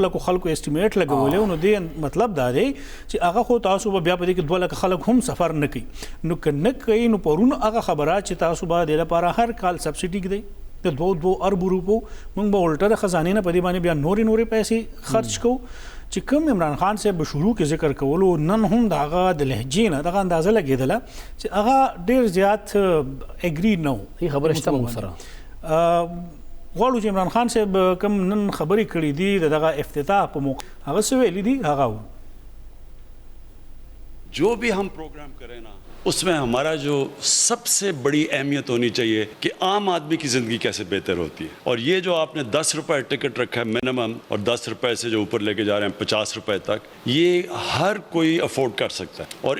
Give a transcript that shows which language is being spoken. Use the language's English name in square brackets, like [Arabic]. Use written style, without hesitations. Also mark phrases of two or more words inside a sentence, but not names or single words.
[Pashto] لکو خلکو اسټیمیټ لګولی نو دې مطلب دا دی چې هغه خو تاسو به بیا په دې کې 2 لکه خلک هم سفر نه کوي نو که نه کوي نو پرون هغه خبره چې تاسو به د لپاره هر کال سبسډي کړئ د 2 ارب روپو موږ به الټه د خزانې نه په دې باندې بیا نورې پیسې خرچ کوو چې کوم عمران خان صاحب به شروع کې ذکر کولو نن هم د هغه د لهجې نه دغه اندازه لګېدله چې هغه ډېر زیات اګري نه و هي خبره شته موږ سره غواړو چې عمران خان صاحب کوم نن خبرې کړي دي دغه افتتاح په موقع هغه څه ویلي دي هغه [Urdu] جو بھی ہم پروگرام کریں نا اس میں ہمارا جو سب سے بڑی اہمیت ہونی چاہیے کہ عام آدمی کی زندگی کیسے بہتر ہوتی ہے اور یہ جو آپ نے 10 روپے ٹکٹ رکھا ہے منیمم اور 10 روپے سے جو اوپر لے کے جا رہے ہیں 50 روپے تک یہ ہر کوئی افورڈ کر سکتا ہے اور